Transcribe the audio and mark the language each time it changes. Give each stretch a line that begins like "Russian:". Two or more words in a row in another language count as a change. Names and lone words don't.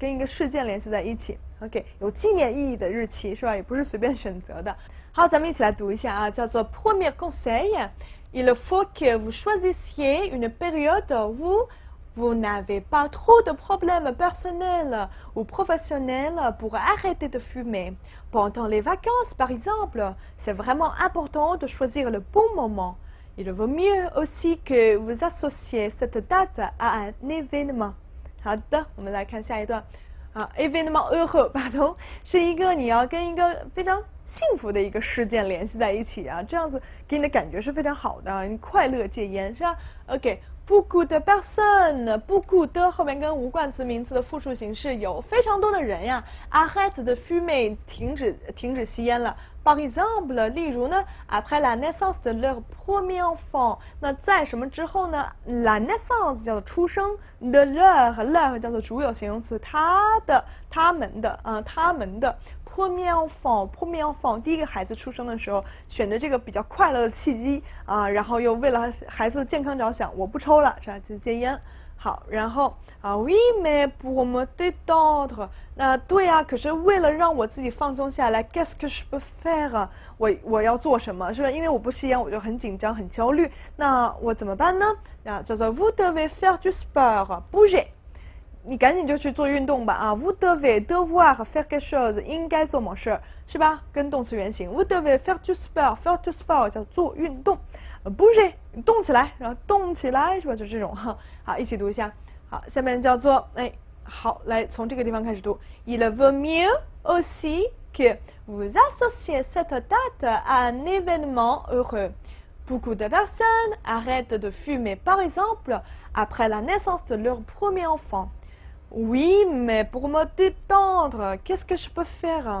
Chinese: 跟一个事件联系在一起 OK 有纪念意义的日期是吧？也不是随便选择的。好，咱们一起来读一下啊，叫做
French: premier conseil il faut que vous choisissiez une période où vous n'avez pas trop de problèmes personnels ou professionnels pour arrêter de fumer. Pendant les vacances, par exemple, c'est vraiment important de choisir le bon moment. Il vaut mieux aussi que vous associez cette date à un événement.
Chinese: 好的，我们来看下一段。
French: événement heureux，
Chinese: pardon，是一个你要跟一个非常幸福的一个事件联系在一起啊，这样子给你的感觉是非常好的，你快乐戒烟是吧 ？OK。
French: beaucoup de personnes beaucoup de
Chinese: 后面跟无冠词名词的复数形式有非常多的人呀
French: arrête de fumer
Chinese: 停止吸烟了
French: par exemple
Chinese: 例如呢
French: après la naissance de leur premier enfant
Chinese: 那在什么之后呢
French: la naissance
Chinese: 叫做出生
French: de leur
Chinese: 叫做主有形容词他们的 premier enfant 第一个孩子出生的时候选择这个比较快乐的契机啊，然后又为了孩子的健康着想，我不抽了，是吧？就戒烟。好，然后
French: oui mais pour me détendre
Chinese: 那对啊，可是为了让我自己放松下来
French: qu'est-ce que je peux faire
Chinese: 我要做什么是吧？因为我不吸烟我就很紧张很焦虑，那我怎么办呢？叫做
French: vous devez faire du sport bouger
Chinese: 你赶紧就去做运动吧啊
French: vous devez devoir faire quelque chose
Chinese: 应该做某事是吧？跟动词原形
French: vous devez faire du sport
Chinese: 叫做运动 bouger 动起来，然后动起来是吧？就这种哈。好，一起读一下。好，下面叫做好，来从这个地方开始读。
French: Il vaut mieux aussi que vous associez cette date à un événement heureux. Beaucoup de personnes arrêtent de fumer, par exemple, après la naissance de leur premier enfant.Oui, mais pour me détendre, qu'est-ce que je peux faire?